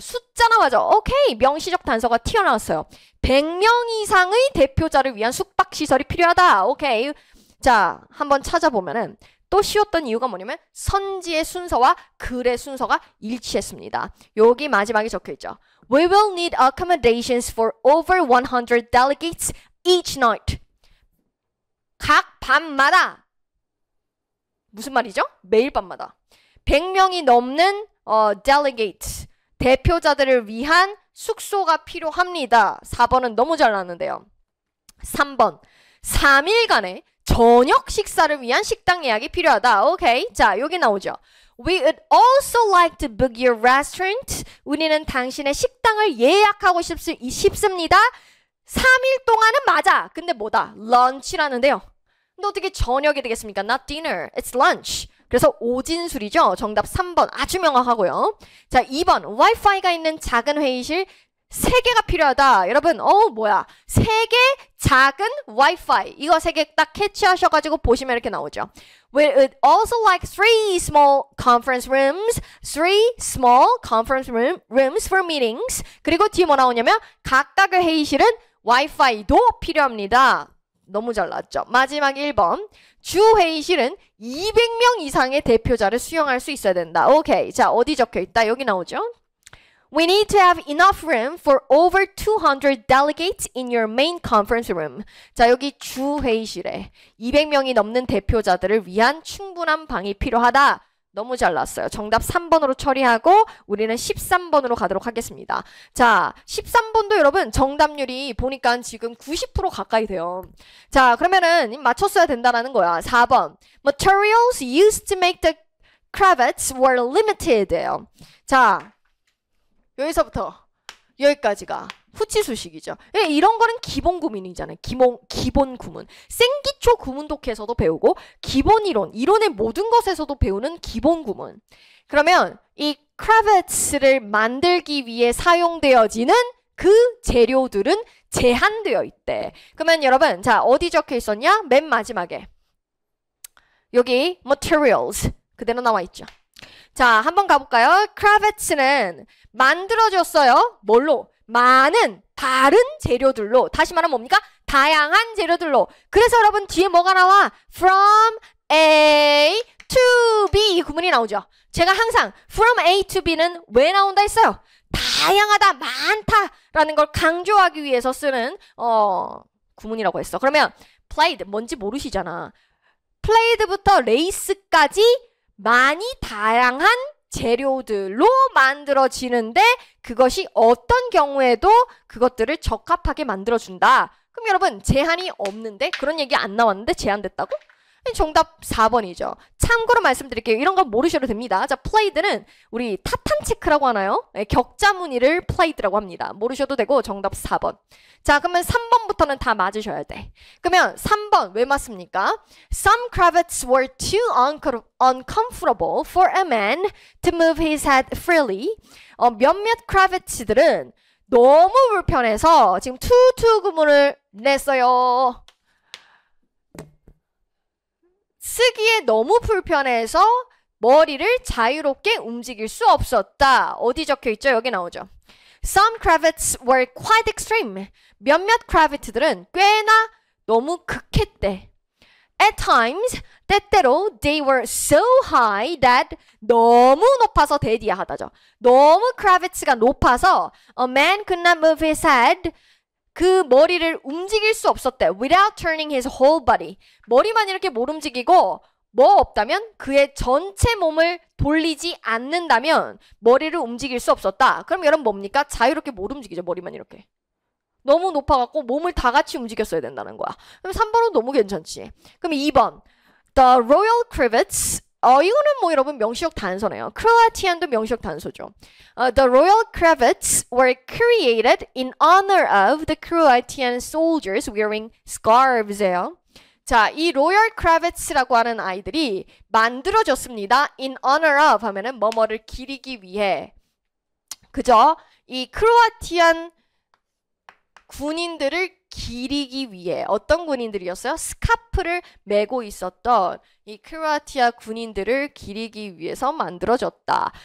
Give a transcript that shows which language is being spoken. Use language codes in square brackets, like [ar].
[ko] 숫자 나와죠. 오케이, 명시적 단서가 튀어나왔어요. 100명 이상의 대표자를 위한 숙박시설이 필요하다. 오케이. 자, 한번 찾아보면은 또 쉬웠던 이유가 뭐냐면 선지의 순서와 글의 순서가 일치했습니다. 여기 마지막에 적혀있죠. [en] We will need accommodations for over 100 delegates each night. [ko] 각 밤마다 무슨 말이죠? 매일 밤마다 100명이 넘는 delegate 대표자들을 위한 숙소가 필요합니다. 4번은 너무 잘 나왔는데요. 3번 3일간의 저녁 식사를 위한 식당 예약이 필요하다. 오케이. 자, 여기 나오죠. [en] We would also like to book your restaurant. [ko] 우리는 당신의 식당을 예약하고 싶습니다. 3일 동안은 맞아. 근데 뭐다? lunch라는데요. 근데 어떻게 저녁이 되겠습니까? [en] Not dinner. It's lunch. [ko] 그래서 오진술이죠. 정답 3번. 아주 명확하고요. 자, 2번. 와이파이가 있는 작은 회의실 3개가 필요하다. 여러분, 뭐야. 3개 작은 와이파이. 이거 3개 딱 캐치하셔가지고 보시면 이렇게 나오죠. [en] We would also like 3 small conference rooms. 3 small conference rooms for meetings. [ko] 그리고 뒤에 뭐 나오냐면 각각의 회의실은 와이파이도 필요합니다. 너무 잘 나왔죠. 마지막 1번. 주 회의실은 200명 이상의 대표자를 수용할 수 있어야 된다. 오케이. 자, 어디 적혀 있다? 여기 나오죠. [en] We need to have enough room for over 200 delegates in your main conference room. [ko] 자, 여기 주 회의실에 200명이 넘는 대표자들을 위한 충분한 방이 필요하다. 너무 잘 나왔어요. 정답 3번으로 처리하고 우리는 13번으로 가도록 하겠습니다. 자, 13번도 여러분 정답률이 보니까 지금 90% 가까이 돼요. 자, 그러면은 맞췄어야 된다라는 거야. 4번. [en] Materials used to make the cravats were limited예요. [ko] 자, 여기서부터 여기까지가 후치수식이죠. 이런 거는 기본 구문이잖아요. 기본 구문. 생기초 구문 독해에서도 배우고 기본 이론의 모든 것에서도 배우는 기본 구문. 그러면 이 크라베츠를 만들기 위해 사용되어지는 그 재료들은 제한되어 있대. 그러면 여러분, 자, 어디 적혀 있었냐? 맨 마지막에. 여기 materials 그대로 나와 있죠. 자, 한번 가볼까요? 크라비츠는 만들어졌어요. 뭘로? 많은 다른 재료들로. 다시 말하면 뭡니까? 다양한 재료들로. 그래서 여러분 뒤에 뭐가 나와? From A to B 이 구문이 나오죠. 제가 항상 from A to B는 왜 나온다 했어요? 다양하다, 많다라는 걸 강조하기 위해서 쓰는 구문이라고 했어. 그러면 played 뭔지 모르시잖아. played부터 race까지 많이 다양한 재료들로 만들어지는데 그것이 어떤 경우에도 그것들을 적합하게 만들어준다. 그럼 여러분 제한이 없는데 그런 얘기 안 나왔는데 제한됐다고? 정답 4번이죠. 참고로 말씀드릴게요. 이런 거 모르셔도 됩니다. 자, played는 우리 타탄 체크라고 하나요? 네, 격자 무늬를 played라고 합니다. 모르셔도 되고 정답 4번. 자, 그러면 3번부터는 다 맞으셔야 돼. 그러면 3번 왜 맞습니까? [en] Some cravats were too uncomfortable for a man to move his head freely. [ko] 몇몇 크라비츠들은 너무 불편해서 지금 투투 구문을 냈어요. 쓰기에 너무 불편해서 머리를 자유롭게 움직일 수 없었다. 어디 적혀 있죠? 여기 나오죠. [en] Some cravats were quite extreme. [ko] 몇몇 크라비트들은 꽤나 너무 극했대. [en] At times, [ko] 때때로 [en] they were so high that [ko] 너무 높아서 대디하다죠. 너무 크라비츠가 높아서 [en] a man could not move his head. [ko] 그 머리를 움직일 수 없었대. [en] Without turning his whole body. [ko] 머리만 이렇게 못 움직이고 뭐 없다면 그의 전체 몸을 돌리지 않는다면 머리를 움직일 수 없었다. 그럼 여러분 뭡니까? 자유롭게 못 움직이죠. 머리만 이렇게. 너무 높아갖고 몸을 다 같이 움직였어야 된다는 거야. 그럼 3번은 너무 괜찮지. 그럼 2번. The Royal Cravats. 이거는 뭐 여러분 명시적 단서네요. 크로아티안도 명시적 단서죠. [en] The Royal Cravats were created in honor of the Croatian soldiers wearing scarves예요. [ko] 자, 이 로열 크라비츠라고 하는 아이들이 만들어졌습니다. In honor of 하면은 뭐뭐를 기리기 위해. 그죠? 이 크로아티안 군인들을 기리기 위해. 어떤 군인들이었어요? 스카프를 메고 있었던 이 크로아티아 군인들을 기리기 위해서 만들어졌다.